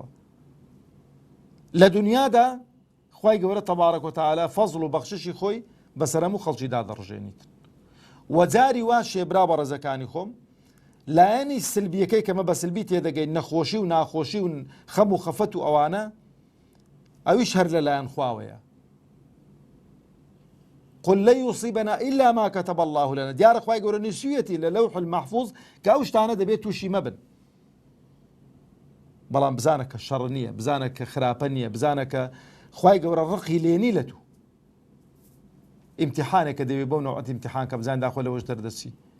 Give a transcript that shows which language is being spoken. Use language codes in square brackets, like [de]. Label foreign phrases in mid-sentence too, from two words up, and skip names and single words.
[ckb] لە دنیادا خوای گەورە [ar] تەبارەک و تەعالا [ckb] فەزڵ و بەخششی خۆی بەسەر هەموو خەڵکیدا دەڕژێنیت. وەجاری وا شێبرا بە ڕێزەکانی خۆم لایەنی سلبیەکەی کەمە بە سلبی تێدەگەین، نەخۆشی و ناخۆشی و خەم و خەفەت و ئەوانە، ئەویش هەر لەلایەن خواوەیە. [ar] قل لن يصيبنا إلا ما كتب الله لنا. [ckb] دیارە خوای گەورە نووسویەتی لە [ar] لەوح المەحفوظ [ckb] کە ئەو شتانە دەبێت تووشی مەبن. بەڵام بزانە کە شەڕ نییە، بزانە کە خراپە نییە، بزانە کە خوای گەورە ڕقی لێنی لە تو. ئیمتیحانێکە دەوێت بەو نەوعەت ئیمتیحان کە بزان داخۆ لەوەش دەردەچی.